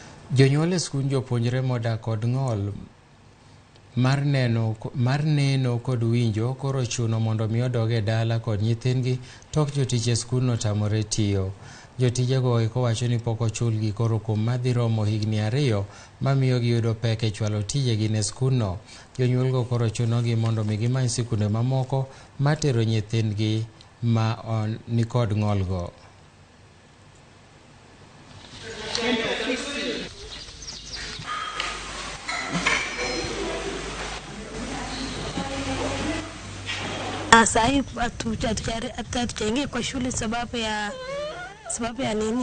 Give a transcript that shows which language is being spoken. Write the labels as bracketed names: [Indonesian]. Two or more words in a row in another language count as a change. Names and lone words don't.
[Luo (Kenya and Tanzania)] Jonyuol e skund jopuonjre modak kod ng'ol mar neno kod winjo koro chuno mondo mi odog e dala kod nyithindgi tok jotich e skundno tamore tiyo. Jotijego eko wacho ni pok ochulgi koro kuom madhi romo higni 2 mamiyo giyudo pek e chwalo tijegi ne skundno. Jonyuolgo koro chunogi mondo mi gimany sikunde mamoko matero nyithindgi ma ni kod ng'olgo. [Swahili] Sahii hatujaingia kwa shule sababu ya nini?